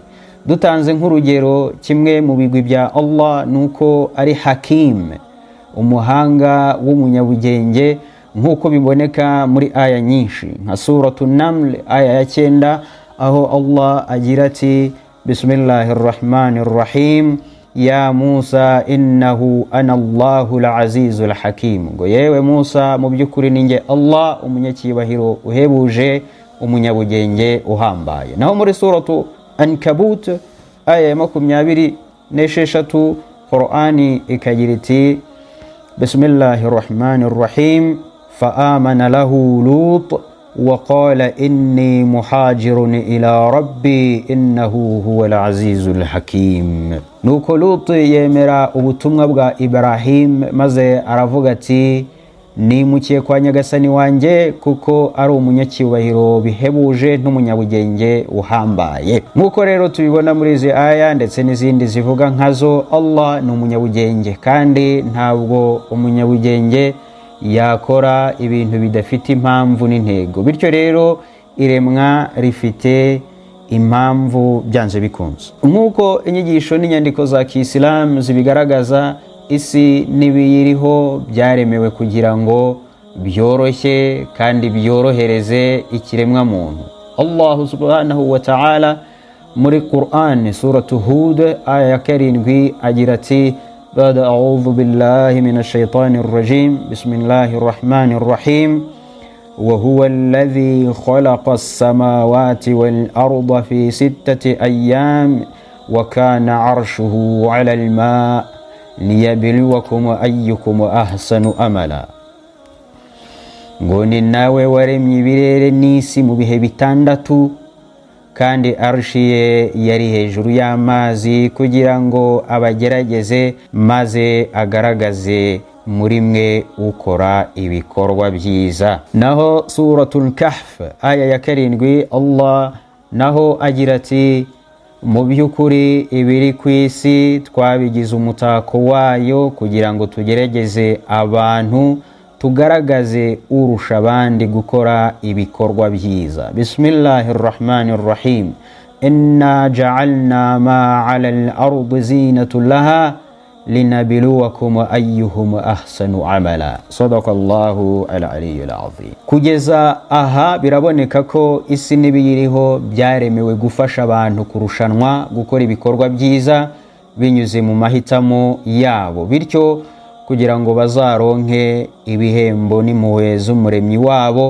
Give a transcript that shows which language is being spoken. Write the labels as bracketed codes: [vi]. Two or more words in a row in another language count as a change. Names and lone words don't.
[rw] Dutanze nk'urugero, kimwe mu bigwi bya Allah nuko ari Hakim, umuhanga w'umunyabugenge, nk'uko biboneka muri aya nyinshi nka suratu Naml aya ya 9, aho Allah agira ati Bismillahirrahmanirrahim, [ar] يا موسى إنه أنا الله العزيز الحكيم, [rw] ngo yewe Musa mu by'ukuri ninjye Allah umunyacyibahiro uhebuje umunyabugenge uhambaye. Naho muri suratu Ankabut aya ya 26 Qur'ani ikagira iti [ar] بسم الله الرحمن الرحيم فآمن له لوط وقال إني مهاجر إلى ربي إنه هو العزيز الحكيم. [rw] Nuko Lut yemera ubutumwa bwa Ibrahim, maze aravuga ati nimukiye kwa nyagasani wanjye kuko ari umunyacyubahiro bihebuje n'umunyabugenge uhambaye. Nkuko rero tubibona muri izi aya ndetse n'izindi zivuga nkazo, Allah ni umunyabugenge kandi ntabwo umunyabugenge yakora ibintu bidafite impamvu n'intego. Bityo rero iremwa rifite impamvu byanze bikunze. Nkuko inyigisho n'inyandiko za Kiislamu zibigaragaza, isi n'ibiyiriho byaremewe kugira ngo byoroshye kandi byorohereze ikiremwa muntu. [ar] الله سبحانه وتعالى [rw] muri Qur'an suratu Hud aya ya 7 agira ati [ar] بعد أعوذ بالله من الشيطان الرجيم بسم الله الرحمن الرحيم وهو الذي خلق السماوات والأرض في 6 أيام وكان عرشه على الماء ليبلوكم أيكم أحسن أملا. [rw] ngo ni nawe waremye ibirere n'isi mu bihe bitandatu, kandi arshi ye yari hejuru y'amazi kugira ngo abagerageze maze agaragaze muri mwe ukora ibikorwa byiza. Naho suratul Kahf aya ya 7 Allah naho agira ati mu by'ukuri ibiri ku isi twabigize umutako wayo kugira ngo tugerageze abantu, tugaragaze urusha abandi gukora ibikorwa byiza. [ar] بسم الله الرحمن الرحيم إنا جعلنا ما على الأرض زينة لها لنبلوهم أيهم أحسن عملا. صدق الله العلي العظيم. [rw] Kugeza aha biraboneka ko isi n'ibiyiriho byaremewe gufasha abantu kurushanwa gukora ibikorwa byiza binyuze mu mahitamo yabo, bityo kugira ngo bazaronke ibihembo n'impuhwe z'umuremyi wabo.